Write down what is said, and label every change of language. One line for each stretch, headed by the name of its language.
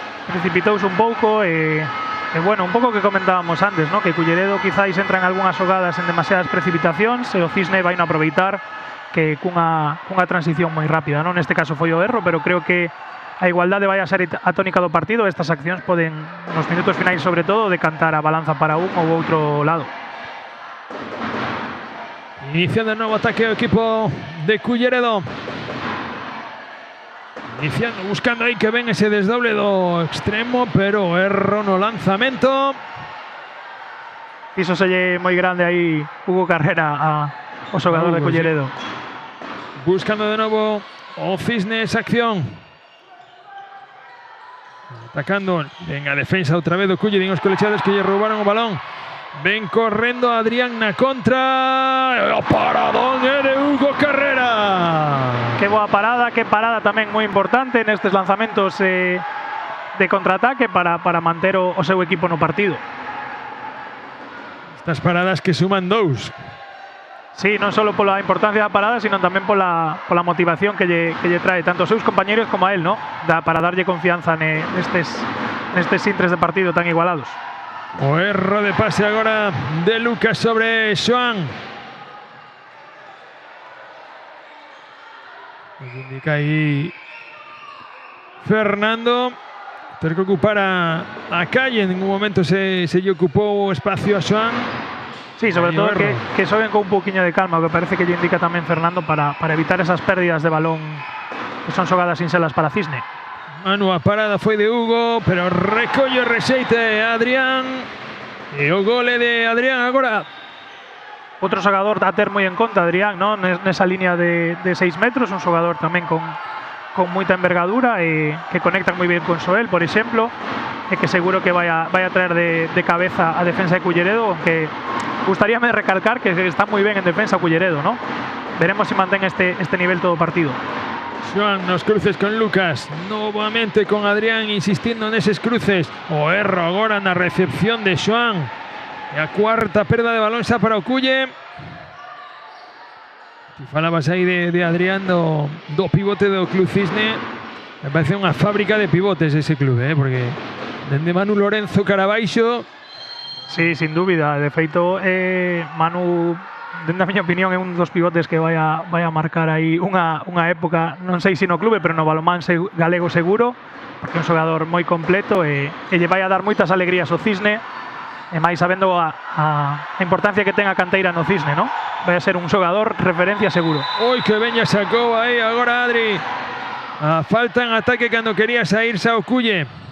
Galician: Precipitouse un pouco e bueno, un pouco que comentábamos antes, ¿no? Que Culleredo quizáis entra en algunhas xogadas en demasiadas precipitacións e o Cisne vai non aproveitar que cunha transición moi rápida, non? Neste caso foi o erro, pero creo que a igualdade vai a ser a tónica do partido. Estas accións poden, nos minutos finais sobre todo, decantar a balanza para un ou outro lado.
Spanish: Iniciando el nuevo ataque del equipo de Culleredo.
Galician: Iniciando, buscando ahí que ven ese desdoble do extremo, pero erro no lanzamento. Hizo selle moi grande aí Hugo Carrera ao xogador de Culleredo. Buscando de novo o Cisnes, acción. Atacando, ven a defensa outra vez do Culle, din os colexiados que lle roubaron o balón. Ven correndo Adrián na contra. O paradón é de Hugo Carrera. Que boa parada, que parada tamén moi importante nestes lanzamentos de contraataque para manter o seu equipo no partido. Estas paradas que suman 2. Sí, non só pola importancia da parada, sino tamén pola motivación que lle trae tanto aos seus compañeros como a él, ¿no? Para darlle confianza nestes intres de partido tan igualados. O erro de pase agora de Lucas sobre Xoán. Indica aí Fernando. Ter que ocupar a calle. En ningún momento se lle ocupou o espacio a Xoán. Sí, sobre todo que xoven con un poquinho de calma, o que parece que lle indica tamén Fernando para evitar esas pérdidas de balón que son xogadas sinxelas para Cisne. Manu, a parada foi de Hugo, pero recolle o rexeite Adrián. E o gole de Adrián agora. Outro xogador a ter moi en conta, Adrián, ¿no? Nesa línea de 6 metros, un xogador tamén con moita envergadura e que conecta moi ben con Soel, por exemplo, e que seguro que vai a traer de cabeza a defensa de Culleredo, aunque gustaríame recalcar que está moi ben en defensa Culleredo, ¿no? Veremos si mantén este nivel todo partido. Xoán nos cruces con Lucas, novamente con Adrián insistindo neses cruces. O erro agora na recepción de Xoán. E a cuarta perda de balón xa para o Culle. Ti falabas aí de Adrián do pivote do Club Cisne. Me parece unha fábrica de pivotes ese club, porque dende Manu Lorenzo Carabaixo. Sí, sin dúbida. De feito, Manu, dende a miña opinión, é un dos pivotes que vai a marcar aí unha época, non sei se no clube, pero no balonmán galego seguro, porque é un xogador moi completo e lle vai a dar moitas alegrías ao Cisne, e máis sabendo a importancia que ten a canteira no Cisne, ¿no? Vai a ser un xogador referencia seguro. Oi, que veña sacou aí agora Adri. A falta en ataque cando quería saírse ao Culle.